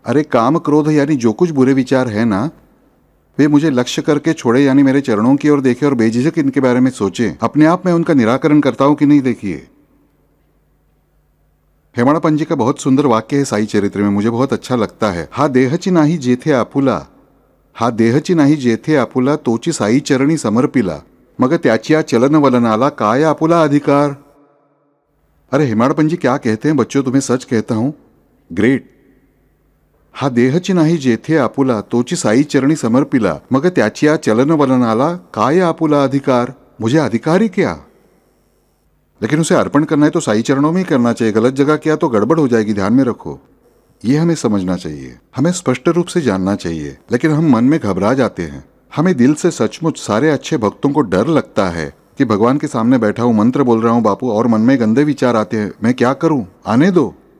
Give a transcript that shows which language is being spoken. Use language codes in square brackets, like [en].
[hi] अरे काम क्रोध यानी जो कुछ बुरे विचार है ना, वे मुझे लक्ष्य करके छोड़े, यानी मेरे चरणों की ओर देखे और बेझिझक इनके बारे में सोचे। अपने आप में उनका निराकरण करता हूं कि नहीं? देखिए, हेमाड़ा पंजी का बहुत सुंदर वाक्य है साई चरित्र में, मुझे बहुत अच्छा लगता है। [mr] हा देहची नाही जेथे आपुला, हा देहची नाही जेथे आपुला, तोची साई चरणी समर्पिला, मग त्याच्या चलन वलनाला काय आपुला अधिकार। [hi] अरे हेमाड़ पंजी क्या कहते हैं बच्चों, तुम्हें सच कहता हूं, ग्रेट। [mr] हा देहची नाही जेथे आपुला, तोची साई चरणी समर्पिला, मग त्याच्या चलन वलनाला काय आपुला अधिकार। [hi] मुझे अधिकार ही क्या? लेकिन उसे अर्पण करना है तो साई चरणों में ही करना चाहिए। गलत जगह किया तो गड़बड़ हो जाएगी, ध्यान में रखो। ये हमें समझना चाहिए, हमें स्पष्ट रूप से जानना चाहिए। लेकिन हम मन में घबरा जाते हैं। हमें दिल से सचमुच सारे अच्छे भक्तों को डर लगता है कि भगवान के सामने बैठा हूं, मंत्र बोल रहा हूं बापू, और मन में गंदे विचार आते हैं, मैं क्या करूं? आने दो।